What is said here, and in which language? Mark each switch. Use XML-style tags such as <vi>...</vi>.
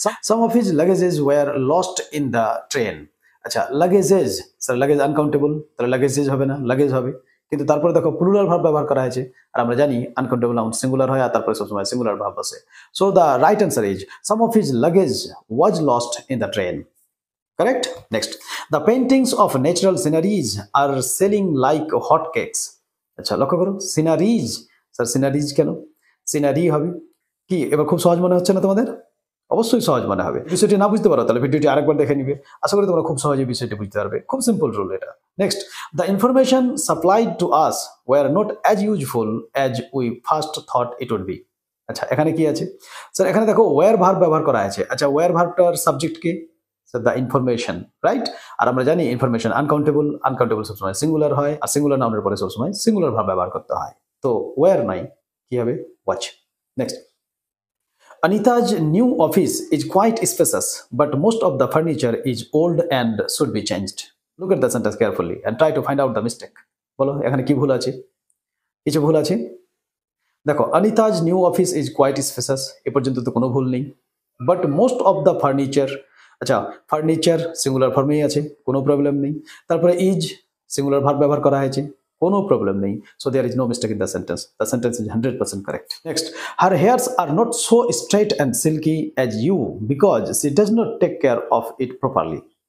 <en>Some of his luggages were lost in the train.</en> <bn>আচ্ছা, লাগেজেস, sir luggage uncountable, তাহলে লাগেজেস হবে না, লাগেজ হবে। কিন্তু তারপরে দেখো প্লুরাল ভার্ব ব্যবহার করা হয়েছে, আর আমরা জানি আনকাউন্টেবল নাউন সিঙ্গুলার হয়, আর তারপরে সবসময় সিঙ্গুলার ভার্ব বসে।</bn> <en>So the right answer is some of his luggage was lost in the train. Correct? Next, the paintings of natural sceneries are selling like hot cakes.</en> <bn>আচ্ছা, লক্ষ্য করো, sceneries, sir sceneries কেন? Scenery হবে। কি এবার খুব সহজ মনে হচ্ছে না তোমাদের? অবশ্যই সহজ মনে হবে। বিষয়টি না বুঝতে পারো তাহলে ভিডিওটি আরেকবার দেখে নিবে, আশা করি তোমরা খুব সহজে বিষয়টি বুঝতে পারবে। খুব সিম্পল রুল এটা।</bn> <en>Next, the information supplied to us were not as useful as we first thought it would be.</en> <bn>আচ্ছা, এখানে কি আছে? স্যার এখানে দেখো ওয়ার ভার্ব ব্যবহার করা আছে। আচ্ছা, war ভার্বটার subject K? Sir the information, right? আর আমরা জানি ইনফরমেশন আনকাউন্টেবল, আনকাউন্টেবল সবসময় সিঙ্গুলার হয়, আর সিঙ্গুলার নাউনের পরে সবসময় সিঙ্গুলার ভার্ব ব্যবহার করতে হয়। তো ওয়ার নাই, কি হবে? Watch. Next,</bn> <en>Anita's new office is quite spacious, but most of the furniture is old and should be changed. Look at the sentence carefully and try to find out the mistake.</en> <bn>বলো এখানে কি ভুল আছে? কিছু ভুল আছে? দেখো,</bn> <en>Anita's new office is quite spacious,</en> <bn>এ পর্যন্ত তো কোনো ভুল নেই।</bn> <en>But most of the furniture,</en> <bn>আচ্ছা ফার্নিচার সিঙ্গুলার ফর্মেই আছে, কোনো প্রবলেম নেই। তারপরে ইজ সিঙ্গুলার ভার্ব ব্যবহার করা হয়েছে, কোনো প্রবলেম নেই।</bn> <en>So there is no mistake in the sentence. The sentence is 100% correct. Next, her hairs are not so straight and silky as you because she does not take care of it properly.</en>